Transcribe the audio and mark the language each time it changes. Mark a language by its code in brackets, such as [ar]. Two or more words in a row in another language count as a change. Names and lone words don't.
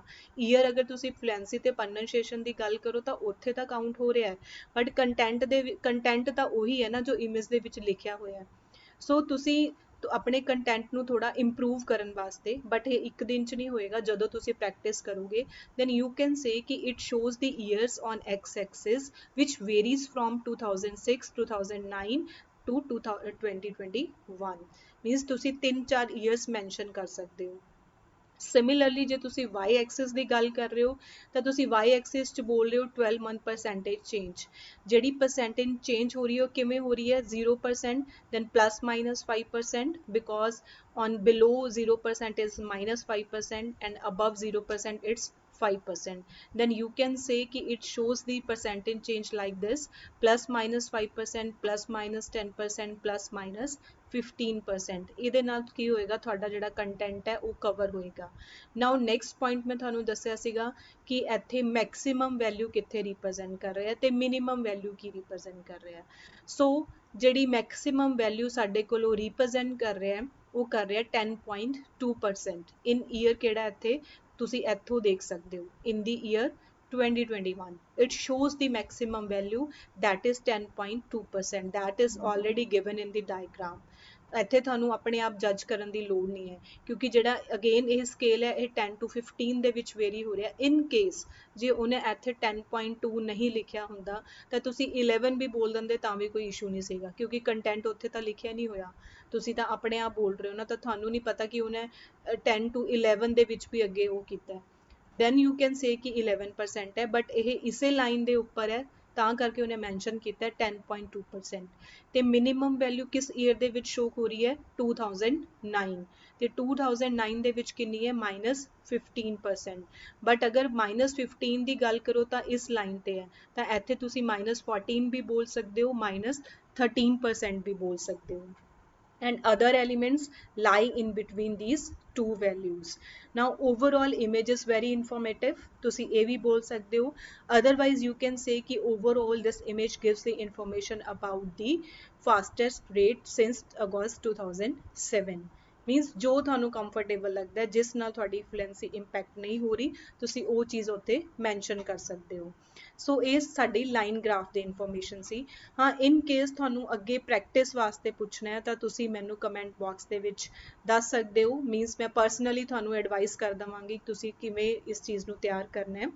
[pa] ਈਅਰ ਅਗਰ ਤੁਸੀਂ ਫਲੂਐਂਸੀ ਤੇ ਪ੍ਰੋਨੰਸੀਏਸ਼ਨ ਦੀ ਗੱਲ ਕਰੋ ਤਾਂ ਉੱਥੇ ਤਾਂ ਕਾਊਂਟ ਹੋ ਰਿਹਾ ਹੈ, ਬਟ ਕੰਟੈਂਟ ਤਾਂ ਉਹੀ ਹੈ ਨਾ ਜੋ ਇਮੇਜ ਦੇ ਵਿੱਚ ਲਿਖਿਆ ਹੋਇਆ ਹੈ। ਸੋ ਤੁਸੀਂ ਆਪਣੇ ਕੰਟੈਂਟ ਨੂੰ ਥੋੜਾ ਇੰਪਰੂਵ ਕਰਨ ਵਾਸਤੇ, ਬਟ ਇਹ ਇੱਕ ਦਿਨ ਚ ਨਹੀਂ ਹੋਏਗਾ, ਜਦੋਂ ਤੁਸੀਂ ਪ੍ਰੈਕਟਿਸ ਕਰੋਗੇ [en] then you can say [pa] ਕਿ [en] it shows the years on x axis which varies from 2006 2009 to 2021, [pa] means ਤੁਸੀਂ [en] 3-4 years mention [pa] ਕਰ ਸਕਦੇ ਹੋ। ਸਿਮਿਲਰਲੀ ਜੇ ਤੁਸੀਂ y ਐਕਸਿਸ ਦੀ ਗੱਲ ਕਰ ਰਹੇ ਹੋ ਤਾਂ ਤੁਸੀਂ y ਐਕਸਿਸ 'ਚ ਬੋਲ ਰਹੇ ਹੋ [en] 12 month percentage change. [pa] ਜਿਹੜੀ [en] percentage change [pa] ਹੋ ਰਹੀ ਹੈ ਉਹ ਕਿਵੇਂ ਹੋ ਰਹੀ ਹੈ 0%, [en] then plus minus 5%, because on below 0% is minus 5% and above 0% it's 5%, then you can say कि it shows the percentage change like this plus minus 5%, plus minus 10%, plus minus 15%। [pa] ਇਹਦੇ ਨਾਲ ਕੀ ਹੋਏਗਾ ਤੁਹਾਡਾ ਜਿਹੜਾ ਕੰਟੈਂਟ ਹੈ ਉਹ ਕਵਰ ਹੋਏਗਾ। [en] now next point [pa] ਮੈਂ ਤੁਹਾਨੂੰ ਦੱਸਿਆ ਸੀਗਾ ਕਿ ਇੱਥੇ [en] maximum value [pa] ਕਿੱਥੇ ਰਿਪਰੈਜ਼ੈਂਟ ਕਰ ਰਿਹਾ ਤੇ [en] minimum value [pa] ਕੀ ਰਿਪਰੈਜ਼ੈਂਟ ਕਰ ਰਿਹਾ। ਸੋ ਜਿਹੜੀ [en] maximum value [pa] ਸਾਡੇ ਕੋਲ ਉਹ ਰਿਪਰੈਜ਼ੈਂਟ ਕਰ ਰਿਹਾ ਉਹ ਕਰ ਰਿਹਾ 10.2%। [en] in year [pa] ਕਿਹੜਾ ਇੱਥੇ ਤੁਸੀਂ ਇੱਥੋਂ ਦੇਖ ਸਕਦੇ ਹੋ [en] in the year 2021 it shows the maximum value that is 10.2%, that is already given in the diagram। [pa] ਇੱਥੇ ਤੁਹਾਨੂੰ ਆਪਣੇ ਆਪ ਜੱਜ ਕਰਨ ਦੀ ਲੋੜ ਨਹੀਂ ਹੈ, ਕਿਉਂਕਿ ਜਿਹੜਾ ਅਗੇਨ ਇਹ ਸਕੇਲ ਹੈ ਇਹ 10 to 15 ਦੇ ਵਿੱਚ ਵੇਰੀ ਹੋ ਰਿਹਾ। ਇਨ ਕੇਸ ਜੇ ਉਹਨੇ ਇੱਥੇ 10.2 ਨਹੀਂ ਲਿਖਿਆ ਹੁੰਦਾ ਤਾਂ ਤੁਸੀਂ 11 ਵੀ ਬੋਲ ਦਿੰਦੇ ਤਾਂ ਵੀ ਕੋਈ ਇਸ਼ੂ ਨਹੀਂ ਸੀਗਾ, ਕਿਉਂਕਿ ਕੰਟੈਂਟ ਉੱਥੇ ਤਾਂ ਲਿਖਿਆ ਨਹੀਂ ਹੋਇਆ, ਤੁਸੀਂ ਤਾਂ ਆਪਣੇ ਆਪ ਬੋਲ ਰਹੇ ਹੋ ਨਾ, ਤਾਂ ਤੁਹਾਨੂੰ ਨਹੀਂ ਪਤਾ ਕਿ ਉਹਨੇ 10 to 11 ਦੇ ਵਿੱਚ ਵੀ ਅੱਗੇ ਉਹ ਕੀਤਾ। [en] then you can say [pa] ਕਿ 11% ਹੈ, ਬਟ ਇਹ ਇਸੇ ਲਾਈਨ ਦੇ ਉੱਪਰ ਹੈ ਤਾਂ ਕਰਕੇ ਉਹਨੇ ਮੈਂਸ਼ਨ ਕੀਤਾ 10.2%। ਤੇ [en] minimum value [pa] ਕਿਸ ਈਅਰ ਦੇ ਵਿੱਚ ਸ਼ੋ ਹੋ ਰਹੀ ਹੈ 2009, ਤੇ 2009 ਦੇ ਵਿੱਚ ਕਿੰਨੀ ਹੈ -15%। ਬਟ ਅਗਰ -15 ਦੀ ਗੱਲ ਕਰੋ ਤਾਂ ਇਸ ਲਾਈਨ ਤੇ ਹੈ, ਤਾਂ ਇੱਥੇ ਤੁਸੀਂ -14 ਵੀ ਬੋਲ ਸਕਦੇ ਹੋ, -13% ਵੀ ਬੋਲ ਸਕਦੇ ਹੋ, [en] and other elements lie in between these two values। now overall image is very informative, [pa] ਤੁਸੀਂ ਇਹ ਵੀ ਬੋਲ ਸਕਦੇ ਹੋ। [en] otherwise you can say ਕਿ overall this image gives the information about the fastest rate since August 2007। [pa] ਮੀਨਸ ਜੋ ਤੁਹਾਨੂੰ ਕੰਫਰਟੇਬਲ ਲੱਗਦਾ ਹੈ, ਜਿਸ ਨਾਲ ਤੁਹਾਡੀ ਫਲੂਐਂਸੀ ਇੰਪੈਕਟ ਨਹੀਂ ਹੋ ਰਹੀ, ਤੁਸੀਂ ਉਹ ਚੀਜ਼ ਉੱਥੇ ਮੈਂਸ਼ਨ ਕਰ ਸਕਦੇ ਹੋ। ਸੋ ਇਹ ਸਾਡੀ ਲਾਈਨ ਗ੍ਰਾਫ ਦੀ ਇਨਫੋਰਮੇਸ਼ਨ ਸੀ। ਹਾਂ, ਇਨ ਕੇਸ ਤੁਹਾਨੂੰ ਅੱਗੇ ਪ੍ਰੈਕਟਿਸ ਵਾਸਤੇ ਪੁੱਛਣਾ ਹੈ ਤਾਂ ਤੁਸੀਂ ਮੈਨੂੰ [en] comment box [pa] ਦੇ ਵਿੱਚ ਦੱਸ ਸਕਦੇ ਹੋ, ਮੀਨਸ ਮੈਂ ਪਰਸਨਲੀ ਤੁਹਾਨੂੰ ਐਡਵਾਈਸ ਕਰ ਦੇਵਾਂਗੀ ਤੁਸੀਂ ਕਿਵੇਂ ਇਸ ਚੀਜ਼ ਨੂੰ ਤਿਆਰ ਕਰਨਾ ਹੈ।